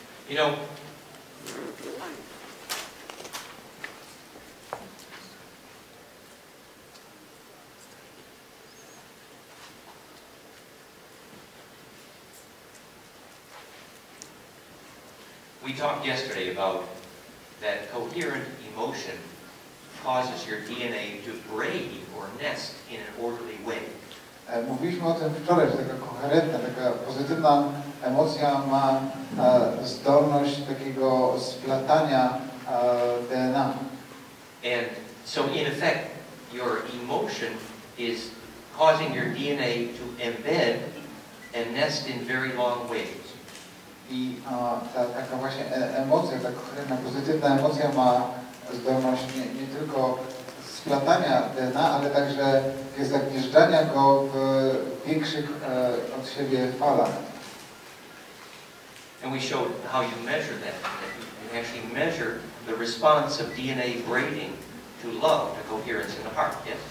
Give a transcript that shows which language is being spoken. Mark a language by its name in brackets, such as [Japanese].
[English] You know, we talked yesterday about that coherent emotion causes your DNA to braid or nest in an orderly way. [Polish] Mówiliśmy o tym wczoraj, że taka koherentna, taka pozytywna emocja ma zdolność takiego splatania DNA. [English] And so in effect, your emotion is causing your DNA to embed and nest in very long ways. [Polish] I taka właśnie emocja, ta koherentna, pozytywna emocja ma zdolność nie tylko splatania DNA, ale także zagnieżdżania go w większych od siebie falach. [English] And we showed how you measure that. You actually measure the response of DNA braiding to love, to coherence in the heart, yes?